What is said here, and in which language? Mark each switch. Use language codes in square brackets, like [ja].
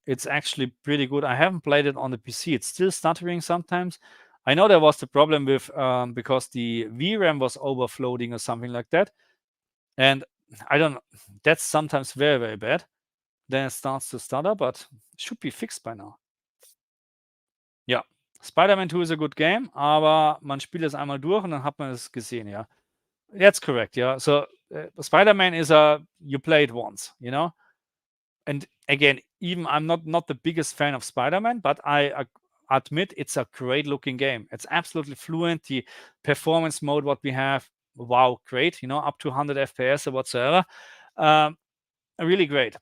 [en] It's actually pretty good. I haven't played it on the PC. It's still stuttering sometimes. I know there was the problem with, because the VRAM was overflowing or something like that. And I don't know, that's sometimes very, very bad. Then it starts to stutter, but it should be fixed by now. [de] Ja, Spider-Man 2 [en] is a good game, [de] aber man spielt es einmal durch und dann hat man es gesehen, ja. [en] That's correct, yeah. So Spider-Man is you play it once, you know. And again, even I'm not the biggest fan of Spider-Man, but I admit it's a great looking game. It's absolutely fluent. The performance mode, what we have, wow, great. You know, up to 100 FPS or whatsoever. Really great.